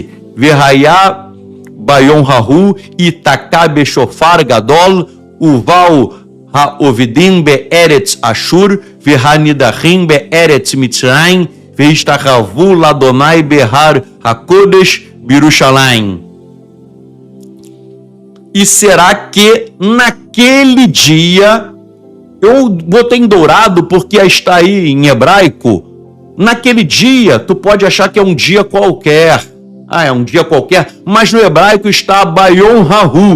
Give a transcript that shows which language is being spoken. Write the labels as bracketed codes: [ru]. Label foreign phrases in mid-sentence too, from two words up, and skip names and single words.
[he] והיה ביום ההוא יתקע בשופר גדול ובאו האובדים בארץ אשור והנדחים בארץ מצרים והשתחוו לה' בהר הקודש בירושלים. [pt] E será que naquele dia, eu botei em dourado porque está aí em hebraico, naquele dia, tu pode achar que é um dia qualquer. É um dia qualquer, mas no hebraico está [he] ביום ההוא.